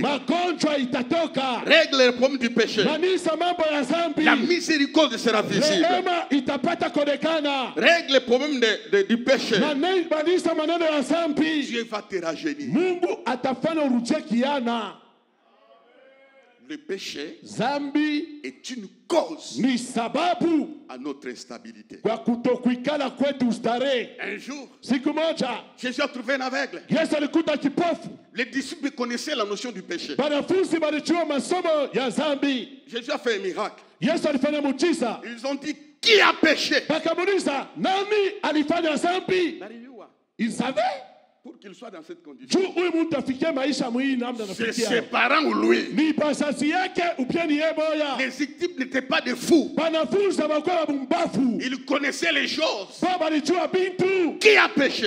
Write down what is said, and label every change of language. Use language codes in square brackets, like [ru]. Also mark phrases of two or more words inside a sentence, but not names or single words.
[fr] Règle le problème du péché. La miséricorde sera visible. Règle le problème du péché. Dieu va te rajeunir. Le péché [sw] zambi [fr] est une cause [sw] ni sababu [fr] à notre instabilité. [sw] kwa kutokuikala kwetu ustare. [fr] Un jour, [sw] siku moja [fr] Jésus a trouvé un aveugle. [sw] Yesu alikuta kipofu. [fr] Les disciples connaissaient la notion du péché. [sw] Wanafunzi walijua masomo ya zambi. [fr] Jésus a fait un miracle. [sw] Yesu alifanya muujiza. [fr] Ils ont dit, qui a péché? [sw] Wakamuuliza, nani alifanya zambi? [fr] Il savait. Pour qu'il soit dans cette condition. C'est ses parents ou lui. Les disciples n'étaient pas des fous. Ils connaissaient les choses. Qui a péché?